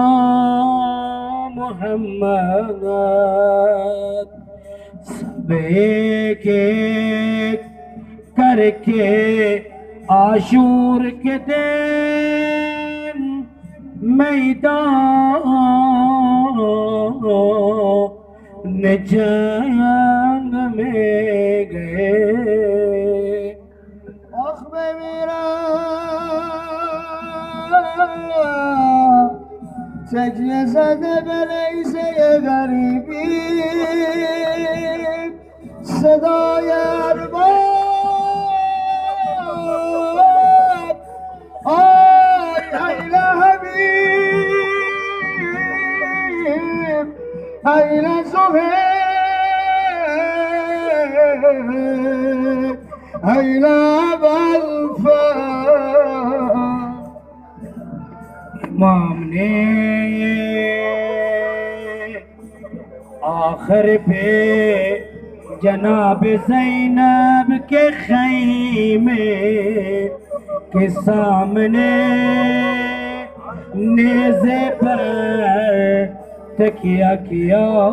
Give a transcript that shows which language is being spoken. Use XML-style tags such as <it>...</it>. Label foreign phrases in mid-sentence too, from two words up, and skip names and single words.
<hi>मोहम्मद सब एक एक करके आशूर के दिन मैदान जंग में गए</hi> <fa>آخ بمیرم تکیه زده به نیزه غریبی صدای ارباب آی این حبیب این زهیر این ابوالفضل</fa> <hi>इमाम ने आखिर पे जनाब ज़ैनब के खैमे के सामने नेज़े पर तकिया किया।</hi>